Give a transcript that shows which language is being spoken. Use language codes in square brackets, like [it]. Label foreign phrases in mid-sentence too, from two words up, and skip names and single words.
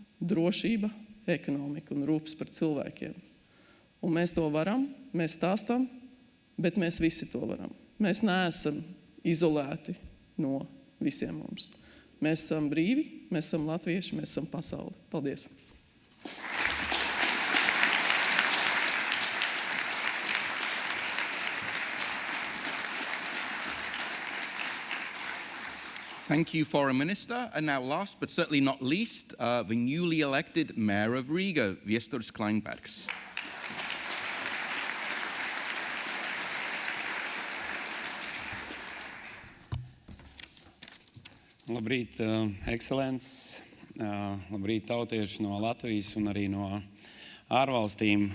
[lv] Drošība, ekonomika un rūpes par cilvēkiem. Un mēs to varam, mēs stāstam, bet mēs visi to varam. Mēs neesam izolēti no visiem mums. Mēs esam brīvi, mēs esam latvieši, mēs esam pasauli. Paldies! [en] Thank you, Foreign Minister. And now last but certainly not least, the newly elected Mayor of Riga, Viesturs Kleinbergs. [lv] Labrīt, ekscelences, labrīt tautieši no Latvijas un arī no ārvalstīm.